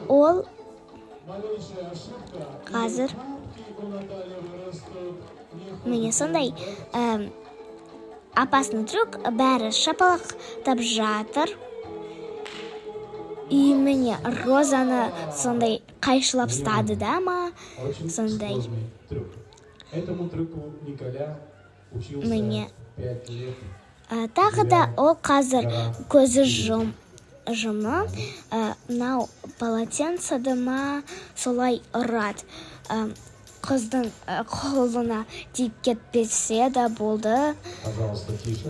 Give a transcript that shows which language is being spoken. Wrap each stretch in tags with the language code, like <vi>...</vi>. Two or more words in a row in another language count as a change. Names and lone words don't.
<kk>Ол қазір Міне сондай</kk> <ru>опасный трюк,</ru> <kk>бәрі шапалақтап жатыр. И міне Розаны сондай қайшылап ұстады да ма, сондай.</kk> <ru>Этому трюку Николя учился</ru> <kk>Міне</kk> <ru>5 лет.</ru> <kk>тағы да ол қазір көзі жұмы, мынау полотенцеді ма солай ұрады. Қыздың қолына тиіп кетпесе де болды.</kk> <ru>Пожалуйста, тише.</ru>